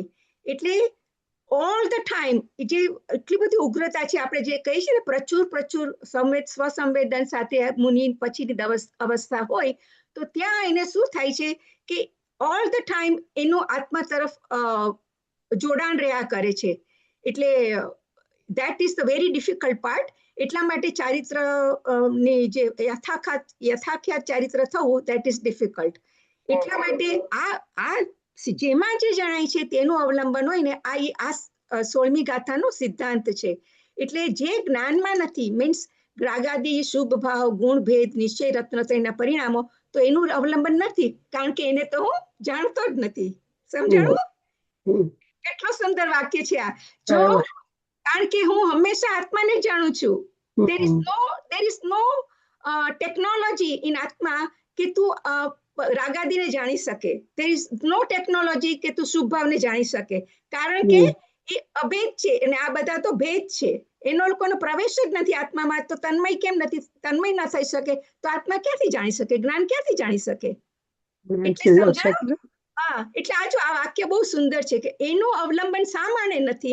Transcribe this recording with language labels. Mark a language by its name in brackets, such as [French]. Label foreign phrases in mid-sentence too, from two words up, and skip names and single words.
[Gujarati] એટલે [English] all the time [Gujarati] જે એટલી બધી ઉગ્રતા છે, આપણે જે કહીએ છીએ ને પ્રચુર સ્વસંવેદન સાથે મુનિ પછીની અવસ્થા હોય, તો ત્યાં એને શું થાય છે કે [English] all the time [Gujarati] એનું આત્મા તરફ જોડાણ રહ્યા કરે છે. [English] એટલે that is the very difficult part. [Gujarati] એટલા માટે ચારિત્ર ની જે યથાખ્યાત ચારિત્ર થવું, [English] that is difficult. [Gujarati] એટલા માટે આ જેમાં જે જણાય છે તેનું અવલંબન હોય ને, આ 16મી ગાથાનો સિદ્ધાંત છે. એટલે જે જ્ઞાનમાં નથી, મીન્સ રાગાદી, શુભ ભાવ, ગુણ ભેદ, નિશ્ચય, રત્નત્રયના પરિણામો, તો એનું અવલંબન નથી, કારણ કે એને તો હું જાણતો જ નથી. સમજાણું? કેટલો સુંદર વાક્ય છે આ. જો કારણ કે હું હંમેશા આત્માને જ જાણું છું. [English] there is no technology in [Gujarati] આત્મા કે તું રાગાદીને જાણી શકે. [English] there is no technology [Gujarati] કે તું શુભ ભાવને જાણી શકે, કારણ કે એ અભેદ છે અને આ બધા તો ભેદ છે. એનો લોકોનો પ્રવેશ જ નથી આત્મામાં. તો તન્મય કેમ નથી? તન્મય ન થઈ શકે તો આત્મા ક્યાંથી જાણી શકે? જ્ઞાન ક્યાંથી જાણી શકે? એટલે આ વાક્ય બહુ સુંદર છે કે એનું અવલંબન શા માટે નથી?